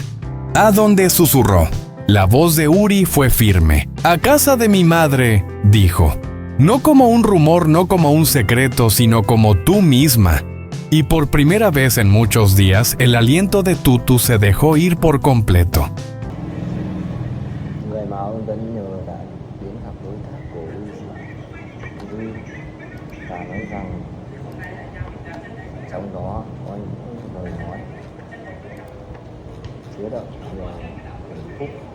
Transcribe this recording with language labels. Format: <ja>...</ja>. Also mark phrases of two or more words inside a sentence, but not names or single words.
<es>«¿A dónde?», susurró. La voz de Uri fue firme. «A casa de mi madre», dijo. «No como un rumor, no como un secreto, sino como tú misma». Y por primera vez en muchos días, el aliento de Tutu se dejó ir por completo.</es> <vi>Người mà ông Tuấn nhờ đã đến gặp đối tác của Duy và nói rằng trong đó có những lời nói chứa đựng nhiều hạnh phúc.</vi>